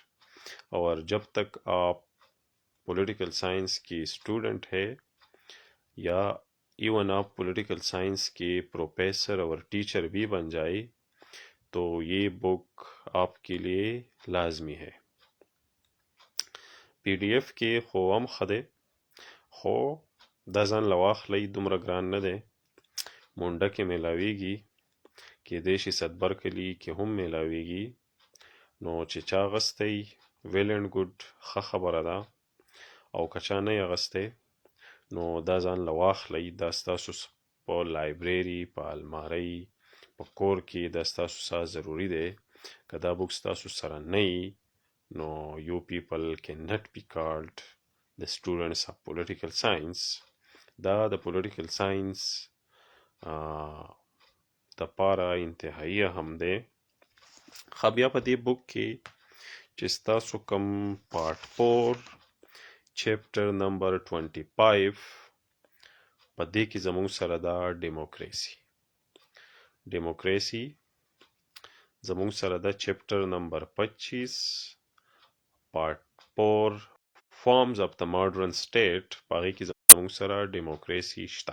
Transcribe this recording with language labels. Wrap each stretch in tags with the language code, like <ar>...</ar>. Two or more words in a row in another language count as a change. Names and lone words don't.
<ur>اور جب تک آپ</ur> <en>political science</en> <ur>کی اسٹوڈنٹ ہے یا ایون آپ</ur> <en>political science</en> <ur>کے پروفیسر اور ٹیچر بھی بن جائے تو یہ بک آپ کے لیے لازمی ہے.</ur> <ps>پی ڈی ایف کې خو هم ښه دی، خو دا ځان له واخلئ دومره ګران نه دی. مونډه کې میلاویږي، کیدای شي صدبرکلي کې هم میلاویږي. نو چې چا اغستی</ps> <en>well and good</en> <ps>ښه خبره ده، او که چا نه یې اغستی نو دا ځان له واخلئ. دا ستاسو په لایبرري، په المارۍ، په کور کې دا ستاسو سره ضروري دی. که دا بک ستاسو سره نه وي نو</ps> <en>you people cannot be called the students of political science.</en> <ps>دا د</ps> <en>political science</en> <ps>دپاره انتهایی اهم دی. ښه بیا په دې بک کې چې ستاسو کوم</ps> <en>part 4 chapter number 25</en> <ps>په دې کې زموږ سره دا ډیموکریسی زموږ سره دا</ps> <en>chapter number 25 part 4 forms of the modern state,</en> <ps>په هغې کې زموږ سره ډیموکریسی شته.</ps>